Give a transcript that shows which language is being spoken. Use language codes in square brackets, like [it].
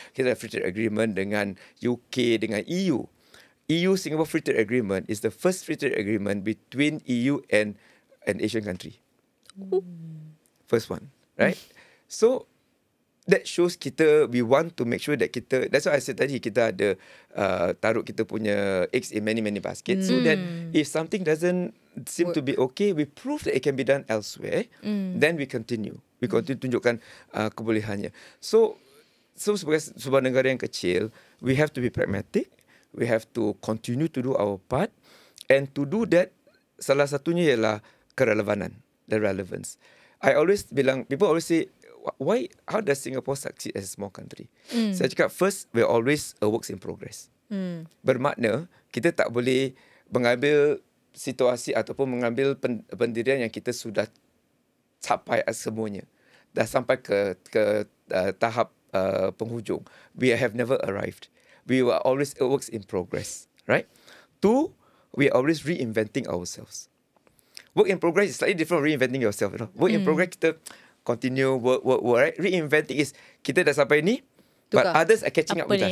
[ms] Kita ada free trade agreement dengan UK, dengan EU. [en] EU-Singapore Free Trade Agreement is the first free trade agreement between EU and an Asian country. First one, right? So, that shows we want to make sure that that's why I said [ms] tadi, kita ada taruh kita punya [en] eggs in many baskets so that if something doesn't seem to be okay, we prove that it can be done elsewhere, then we continue. We continue [ms] tunjukkan kebolehannya. [en] So [ms] sebagai sebuah negara yang kecil, [en] we have to be pragmatic. We have to continue to do our part. And to do that, [ms] salah satunya ialah kerelevanan, [en] the relevance. People always say, how does Singapore succeed as a small country? [ms] Saya cakap, [en] first, we're always a works in progress. [ms] Bermakna, kita tak boleh mengambil situasi ataupun mengambil pendirian yang kita sudah capai semuanya. Dah sampai ke tahap penghujung. [en] We have never arrived. We were always works in progress, right? 2, we are always reinventing ourselves. Work in progress is slightly different from reinventing yourself. You know? Work in progress, kita continue work, right? Reinventing is, [ms] kita dah sampai ni, [en] but others are catching up with us.